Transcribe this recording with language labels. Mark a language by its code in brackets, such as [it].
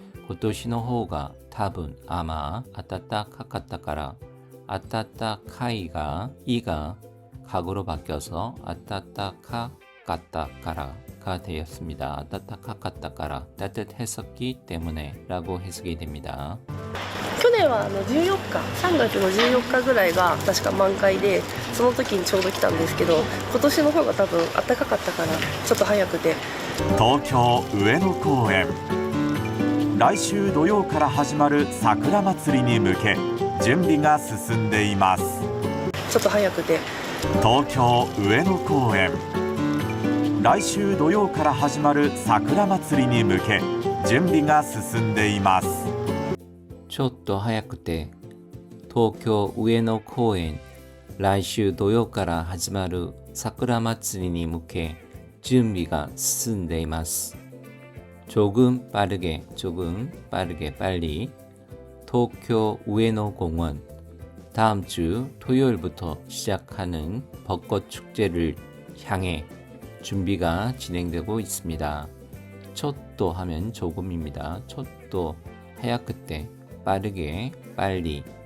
[ja] 고토시노 호가 타분 [ko] 아마 아따따 카카타카라 아따따 카이가 이가 각으로 바뀌어서 아따따 카카타카라가 되었습니다. 아따따 카카타카라 따뜻했었기 때문에 라고 해석이 됩니다. [ja] 去年は14日3月の14日ぐらいが確か満開で、その時にちょうど来たんですけど、今年の方が多分暖かかったからちょっと早くて。東京上野公園、来週土曜から始まる桜祭りに向け準備が進んでいます。ちょっと早くて。東京上野公園、来週土曜から始まる桜祭りに向け準備が進んでいます。ちょっと早くて、東京上野公園、来週土曜から始まる桜祭りに向け準備が進んでいます。 [ko] 조금 빠르게 빨리 도쿄 우에노공원, 다음 주 토요일부터 시작하는 벚꽃 축제를 향해 준비가 진행되고 있습니다. 초또 하면 조금입니다. [ja] 초또 하야크때, [ko] 빠르게, 빨리.